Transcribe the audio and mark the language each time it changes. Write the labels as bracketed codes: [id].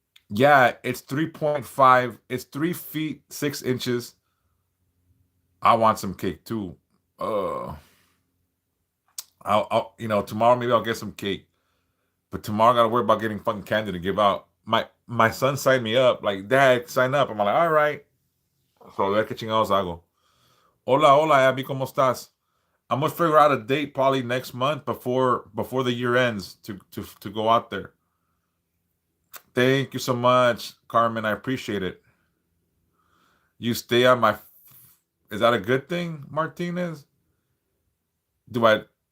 [en] Yeah, it's 3.5. It's 3 feet 6 inches. I want some cake too. Uh, I'll tomorrow maybe I'll get some cake. But tomorrow I gotta worry about getting fucking candy to give out. My son signed me up. Like, Dad, sign up. I'm like, all right. [es] So a ver qué chingados hago. Hola, hola, Abby, ¿cómo estás? [en] I'm gonna figure out a date probably next month before the year ends to go out there. Thank you so much, Carmen. I appreciate it. You stay on my. Is that a good thing, Martinez? Do I?